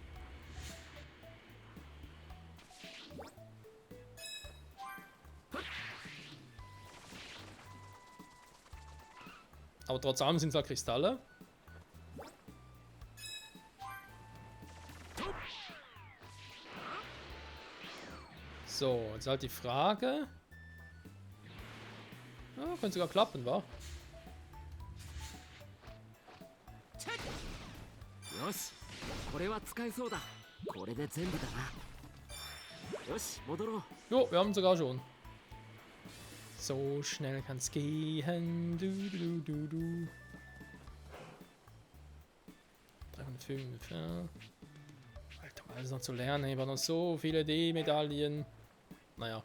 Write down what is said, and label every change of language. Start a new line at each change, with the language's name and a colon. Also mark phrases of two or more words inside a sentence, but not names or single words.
German: Aber trotz allem sind es halt Kristalle. So, jetzt halt die Frage. Ja, könnte sogar klappen, wa?
Japanese: よしこれは使えそうだこれで全部だなよし戻ろう
German: Jo, wir haben sogar schon. So schnell kann's gehen. Du, du, du, du. 305, ja. Alter, alles noch zu lernen. Ich war noch so viele D-Medaillen. Naja.